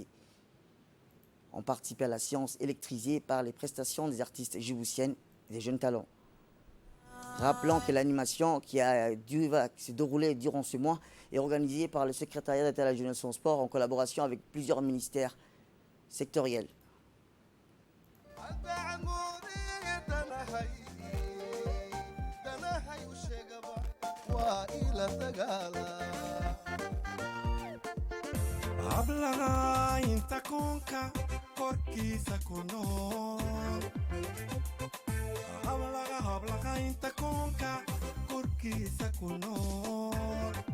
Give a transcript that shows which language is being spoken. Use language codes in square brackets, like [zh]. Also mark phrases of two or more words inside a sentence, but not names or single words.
[fr] Ont participé à la séance électrisée par les prestations des artistes djiboutiennes et des jeunes talents. Rappelons que l'animation qui s'est déroulée durant ce mois est organisée par le secrétariat d'État à la jeunesse et au sport en collaboration avec plusieurs ministères sectoriels. [so] Hablaga inta konka korkiisa ku nool hablaga inta konka korkiisa ku nool